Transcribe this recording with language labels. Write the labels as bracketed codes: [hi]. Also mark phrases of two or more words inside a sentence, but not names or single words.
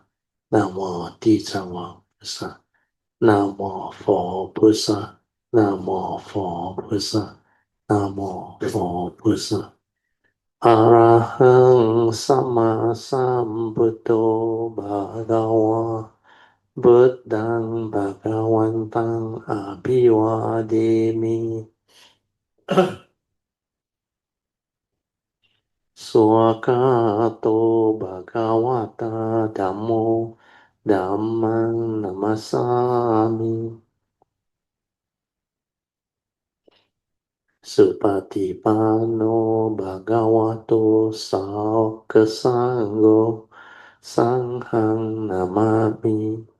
[zh] 南无地藏王菩萨。南无佛菩萨。南无佛菩萨。南无佛菩萨。 [pi] 阿拉亨萨玛萨布多巴嘎哇。Buddhang Bhagavantang Abhivademi Swakato Bhagavata Dhammo Dhammang Namasami Supatipano Bhagavato Saukasangho Sanghang Namami